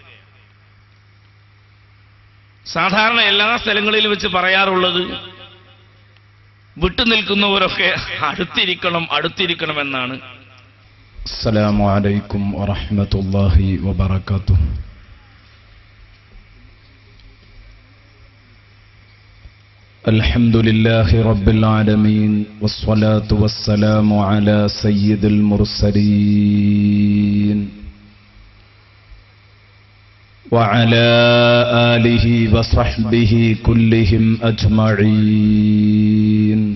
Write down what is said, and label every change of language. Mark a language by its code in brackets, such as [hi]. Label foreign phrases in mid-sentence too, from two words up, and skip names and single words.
[ml] സാധാരണ എല്ലാ സ്ഥലങ്ങളിലും വെച്ച് പറയാറുള്ളത് വിട്ടുനിൽക്കുന്നവരൊക്കെ അടുത്തിരിക്കണമെന്നാണ്. [ar] السلام عليكم ورحمة الله وبركاته. الحمد لله رب العالمين والصلاة والسلام على سيد المرسلين وعلى آله وصحبه كلهم أجمعين.